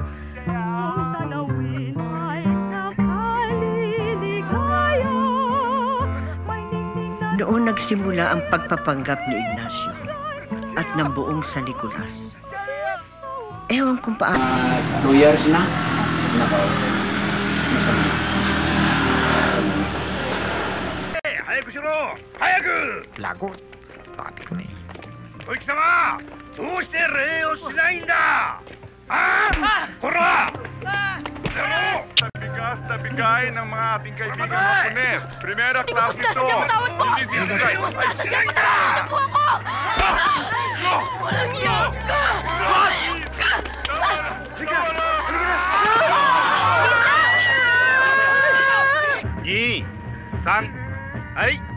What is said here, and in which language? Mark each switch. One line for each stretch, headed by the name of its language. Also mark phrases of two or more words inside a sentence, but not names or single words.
Filipino: Ang tanawin ay nakaliligaya. Noon nagsimula ang pagpapanggap ni Ignacio at ng buong San Nicolas. Ewan kung paano. 2 years na.
Japanese: 早くしろ! Hayaku!
Filipino: Lagot. Sabi ko na eh.
Japanese: Oiki-sama! どうして礼をしないんだ! Kura!
Filipino: Bigas na bigay ng mga ating kaibigang Hapones. Primera klase ito. Hindi sinigay. Ay, sinigay ka! Walang iyak ka!
Japanese: 二、三, ay!